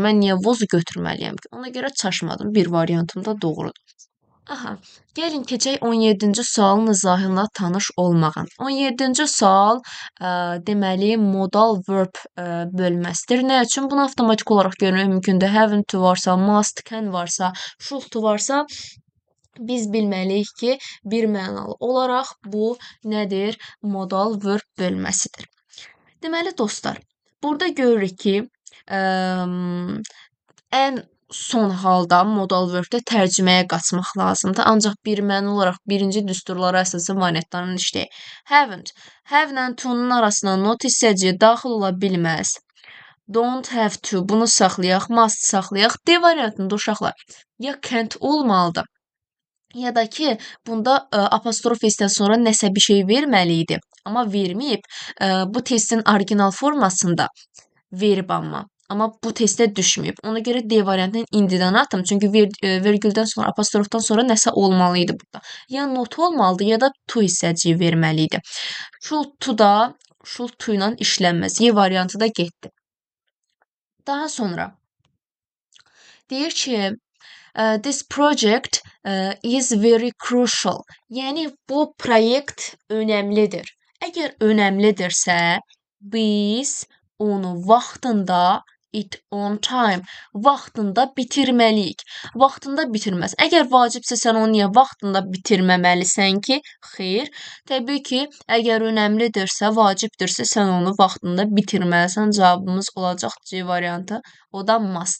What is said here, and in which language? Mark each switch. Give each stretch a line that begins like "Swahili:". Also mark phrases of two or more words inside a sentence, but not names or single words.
Azerbaijani: Mən niyə was götürməliyəm ki? Ona görə çaşmadım. Bir variantım da doğrudur. Aha, gəlin keçək 17-ci sualın izahına tanış olmağa. 17-ci sual deməli
English: modal verb
Azerbaijani: bölməsidir. Nə üçün? Bunu avtomatik olaraq görmək mümkündür.
English: Having to
Azerbaijani: varsa, must, can varsa,
English: should to
Azerbaijani: varsa biz bilməliyik ki, bir mənalı olaraq bu nədir?
English: Modal verb
Azerbaijani: bölməsidir. Deməli dostlar, burada görürük ki, ən son halda
English: modal verbdə
Azerbaijani: tərcüməyə qaçmaq lazımdır. Ancaq birmənalı olaraq birinci düsturlara əsasən variantların işləyək. Haven't. Have-lə to-nun arasına not hissəciyi daxil ola bilməz.
English: Don't have to.
Azerbaijani: Bunu saxlayaq. Must saxlayaq. D variantında uşaqlar ya can't olmalıdır, ya da ki, bunda apostrof hissdən sonra nəsə bir şey verməli idi. Amma verməyib. Bu testin orijinal formasında verib amma bu testə düşməyib. Ona görə D variantını indidən atım. Çünki vergüldən sonra, apostrofdan sonra nəsə olmalı idi burada. Ya not olmalıdır, ya da to hissəciyi verməli idi.
English: Should to
Azerbaijani: ilə işlənməz. Y variantı da getdi. Daha sonra deyir ki,
English: this project is very crucial.
Azerbaijani: Yəni, bu proyekt önəmlidir. Əgər önəmlidirsə, biz onu vaxtında
English: on time,
Azerbaijani: vaxtında bitirməliyik. Vaxtında bitirməz. Əgər vacibsə, sən onu niyə vaxtında bitirməməlisən ki? Xeyr. Təbii ki, əgər önəmlidirsə, vacibdirsə, sən onu vaxtında bitirməlisən. Cavabımız olacaq C variantı. O da must.